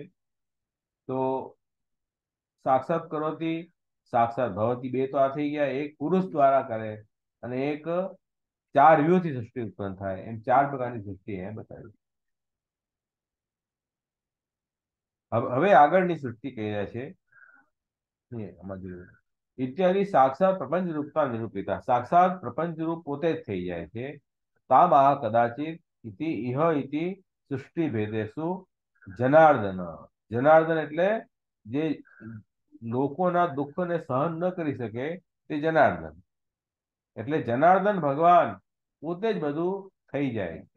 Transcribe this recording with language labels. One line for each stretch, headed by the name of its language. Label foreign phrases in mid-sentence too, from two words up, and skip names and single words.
Gujarati: તો
Sanskrit: સાક્ષાત કરોતી, સાક્ષાત ભવતી,
Gujarati: બે તો આ થઈ ગયા. એક પુરુષ દ્વારા કરે અને એક 4 વ્યૂહથી સૃષ્ટિ ઉત્પન્ન થાય. એમ 4 પ્રકારની સૃષ્ટિ એ બતાવી. હવે આગળની સૃષ્ટિ કહી રહ્યા છે
Sanskrit: इत्यादि साक्षात प्रपंच रूपता निरूपिता. साक्षात प्रपंच रूप
Gujarati: પોતે જ થઈ જાય છે.
Sanskrit: તામા કદાચિત ઇતિ ઇહ ઇતિ સૃષ્ટિ ભેદેશુ જનાર્દન.
Gujarati: જનાર્દન એટલે જે લોકોના દુઃખને સહન ન કરી શકે તે જનાર્દન. એટલે જનાર્દન ભગવાન પોતે જ બધું થઈ જાય છે.